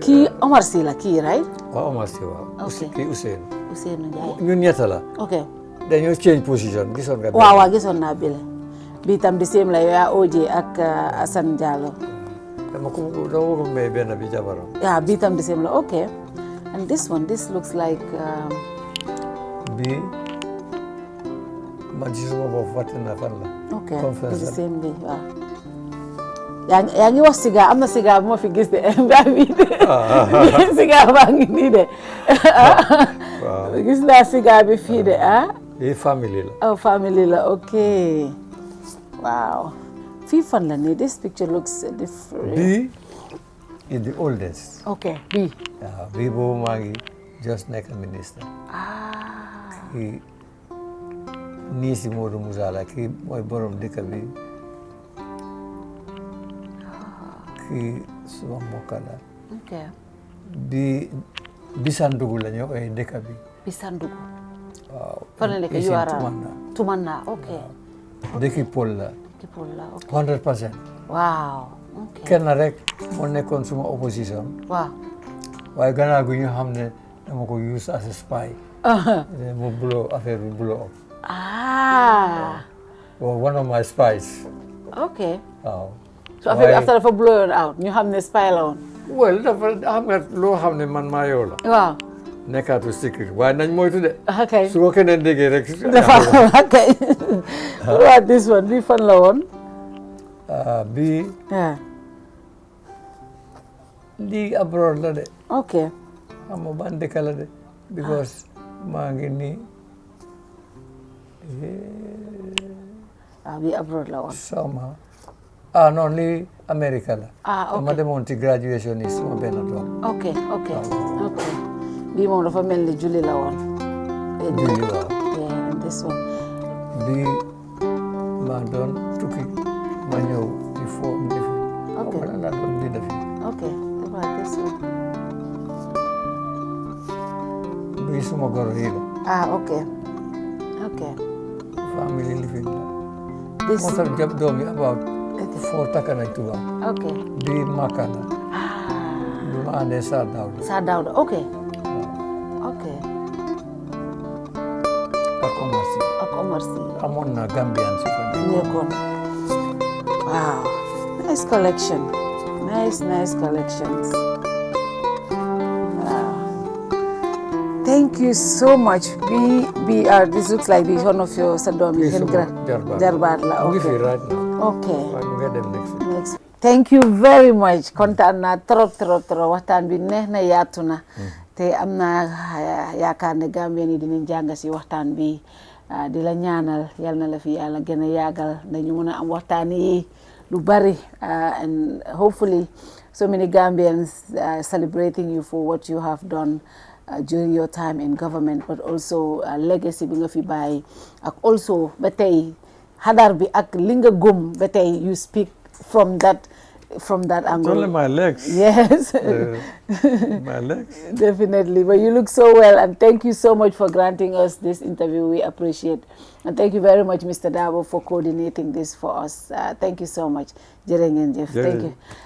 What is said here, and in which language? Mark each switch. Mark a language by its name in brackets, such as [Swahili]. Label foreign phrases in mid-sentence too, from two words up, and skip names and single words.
[Wolof] Kii Omar Sy la kii, right? waaw Omar Sy waaw. [English] Okay. [Wolof] Kii Ousseynou. Ousseynou Ndiaye. ñun ñett la. [English] Okay. [Wolof] dañoo change position gisoon nga. waaw gisoon naa bile. bii tam di same la yow yaa OJ ak Assane Diallo. dama ko may benn bi jabaram. [English] Yeah, [Wolof] bii tam di same la, [English] okay. And this looks like. [Wolof] bii man ci suma bopp fàtte naa fan la. [English] Okay. Conference [Wolof] di same bi waaw. yaa ngi wax siga am na siga bu ma fi gis de siga baa ngi nii de gis naa siga bi fii de [English] This family la. Oh, family la, okay. Wow. [Wolof] Fii fan la nii, [English] this picture looks different. B is the oldest. Okay, B. [Wolof] B boobu maa ngi just nekk minister. Kii nii si Modou Moussa la, kii mooy borom dëkk bi. Kii suma mbokk la. [English] Okay. [Wolof] Bisandugu la ñoo koy dëkk bi. Bisandugu. Waaw. Fan la nekk Tumanna. Okay. Dëkki Pol la. Pol la, okay. 100%. [English] Wow. Okay. [Wolof] Kenn rek moo nekkoon suma opposition. [English] Wow. [Wolof] waaye gannaaw gi ñu xam ne dama ko use as a spy. [English] mu blow affaire bi blow up. Well, one of my spies. Okay. [Wolof] Waaw. [English] So after [Wolof] dafa blow out ñu xam ne spy la woon. Well dafa xam nga loo xam ne man maa yow la. Waaw. Nekkaatu secret waaye nañ moytu de. [English] Okay. [Wolof] su ko keneen déggee rek. [English] Okay. What about this one? [Wolof] Bii fan la woon? Bii. Lii abroad la de. [English] Okay. [Wolof] xam nga ban dëkk la de. because maa ngi nii. Bii abroad la woon. Sama. Non lii America la. [English] Okay. [Wolof] ma demoon ci graduation yi suma benn doom. [English] Okay. [Wolof] Bii moom dafa mel ni julli la woon. Julli waaw. [English] Yeah, and this one. [Wolof] Bii maa doon tukki ma ñëw ci foofu defi. [English] Okay. [Wolof] Wala laa doon di defi. [English] Okay. What about this one? [Wolof] Bii suma goro yi la. [English] Okay. Family living la. This. [Wolof] moo tax jab doom yi about 4 takka nañ tubaab. [English] Okay. [Wolof] Bii Makka la. bi ma àndee Saa Dawda. [English] Saa Dawda. Okay. [Wolof] ak Omar Sy. amoon na Gambian si fa nekkoon. [English] Wow. Nice collection. Nice collections. Wow. Thank you so much. This looks like this one of your Sadom. [Wolof] Jarbaat la. [English] Okay. Right now. Okay. I'm going to next. Thank you very much. [Wolof] Kontaan naa trop. Waxtaan bi neex na yaatu na. te am naa yaakaar ne Gambien yi dinañ jàng si waxtaan bi di la ñaanal yal na la fi yàlla gën a yàggal dañu mën a am waxtaan yi lu bari [English] and hopefully so many Gambians celebrating you for what you have done during your time in government but also [Wolof] legacy bi nga fi bàyyi ak also ba tey xadar bi ak li nga gëm ba tey [English] you speak from that angle. It's only my legs. Yes. My legs. Definitely. But you look so well and thank you so much for granting us this interview. We appreciate. And thank you very much, Mr. Dabo, for coordinating this for us. Thank you so much. Jering Jeff. Thank you.